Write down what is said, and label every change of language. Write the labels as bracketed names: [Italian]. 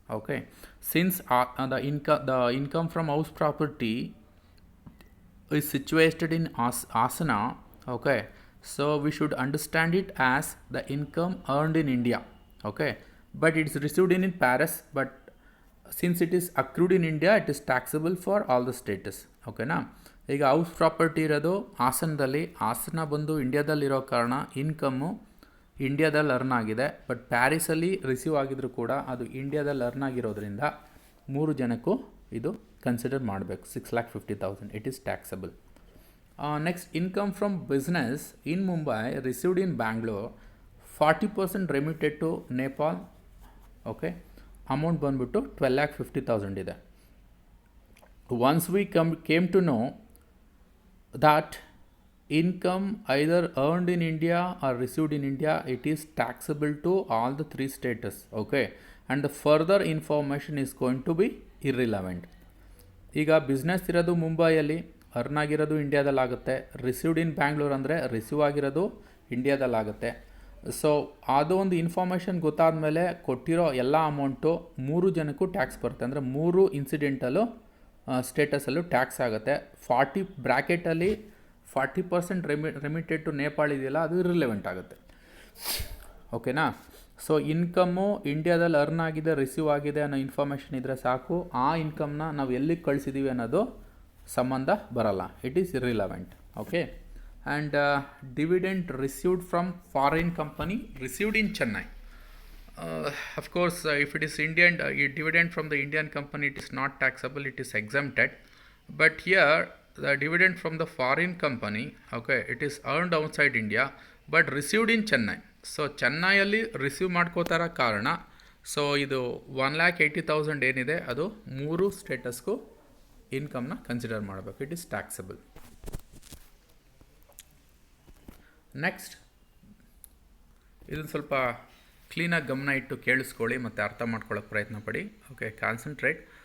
[English] Okay, since the income from house property is situated in Asana. Okay, so we should understand it as the income earned in India. Okay, but it is received in Paris, but since it is accrued in India, it is taxable for all the status. [Kannada] ಓಕೆನಾ, ಈಗ house property ಇರೋದು ಹಾಸನದಲ್ಲಿ, ಹಾಸನ ಬಂದು ಇಂಡಿಯಾದಲ್ಲಿರೋ ಕಾರಣ income ಇಂಡಿಯಾದಲ್ಲಿ earn ಆಗಿದೆ, but ಪ್ಯಾರಿಸಲ್ಲಿ receive ಆಗಿದ್ರು ಕೂಡ ಅದು ಇಂಡಿಯಾದಲ್ಲಿ ಅರ್ನ್ ಆಗಿರೋದ್ರಿಂದ ಮೂರು ಜನಕ್ಕೂ ಇದು ಕನ್ಸಿಡರ್ ಮಾಡಬೇಕು. [English] 6,50,000 it is taxable. Next, income from business in Mumbai received in Bangalore 40% remitted to Nepal. [Kannada] Okay, amount ಬಂದ್ಬಿಟ್ಟು 12,50,000 ಇದೆ. [English] Once we came to know that income either earned in India or received in India, it is taxable to all the three status. Okay, and the further information is going to be irrelevant. [Kannada] ಈಗ business ಇರೋದು ಮುಂಬೈಯಲ್ಲಿ, earn ಆಗಿರೋದು ಇಂಡಿಯಾದಲ್ಲಾಗುತ್ತೆ. Received ಇನ್ ಬ್ಯಾಂಗ್ಳೂರ್ ಅಂದರೆ receive ಆಗಿರೋದು ಇಂಡಿಯಾದಲ್ಲಾಗುತ್ತೆ. So ಅದು ಒಂದು information ಗೊತ್ತಾದ ಮೇಲೆ ಕೊಟ್ಟಿರೋ ಎಲ್ಲ ಅಮೌಂಟು ಮೂರು ಜನಕ್ಕೂ ಟ್ಯಾಕ್ಸ್ ಬರುತ್ತೆ. ಅಂದರೆ ಮೂರು ಇನ್ಸಿಡೆಂಟಲ್ಲೂ ಸ್ಟೇಟಸಲ್ಲೂ ಟ್ಯಾಕ್ಸ್ ಆಗುತ್ತೆ. 40 ಬ್ರ್ಯಾಕೆಟಲ್ಲಿ 40% ರೆಮಿಟೆಡ್ ಟು ನೇಪಾಳ ಇದೆಯಲ್ಲ, ಅದು ಇರ್ರಿಲೆವೆಂಟ್ ಆಗುತ್ತೆ. ಓಕೆನಾ, ಸೊ ಇನ್ಕಮ್ಮು ಇಂಡಿಯಾದಲ್ಲಿ ಅರ್ನ್ ಆಗಿದೆ, ರಿಸೀವ್ ಆಗಿದೆ ಅನ್ನೋ ಇನ್ಫಾರ್ಮೇಷನ್ ಇದ್ದರೆ ಸಾಕು. ಆ ಇನ್ಕಮ್ನ ನಾವು ಎಲ್ಲಿಗೆ ಕಳಿಸಿದ್ದೀವಿ ಅನ್ನೋದು ಸಂಬಂಧ ಬರಲ್ಲ, [English] It is irrelevant. Okay, and dividend received from foreign company received in Chennai. Of course, if it is Indian, dividend from the Indian company, it is not taxable, it is exempted. But here, the dividend from the foreign company, okay, it is earned outside India, but received in Chennai. [Kannada] So, ಚೆನ್ನೈಯಲ್ಲಿ receive ಮಾಡ್ಕೋತಾರ ಕಾರಣ, so ಇದು 1,80,000 ಏನಿದೆ ಅದು ಮೂರು ಸ್ಟೇಟಸ್ಗೂ ಇನ್ಕಮ್ನ consider ಮಾಡಬೇಕು. [English] It is taxable. [Kannada] Next, ಇದನ್ನು ಸ್ವಲ್ಪ ಕ್ಲೀನಾಗಿ ಗಮನ ಇಟ್ಟು ಕೇಳಿಸ್ಕೊಳ್ಳಿ ಮತ್ತು ಅರ್ಥ ಮಾಡ್ಕೊಳ್ಳೋಕೆ ಪ್ರಯತ್ನ ಪಡಿ. Okay, concentrate.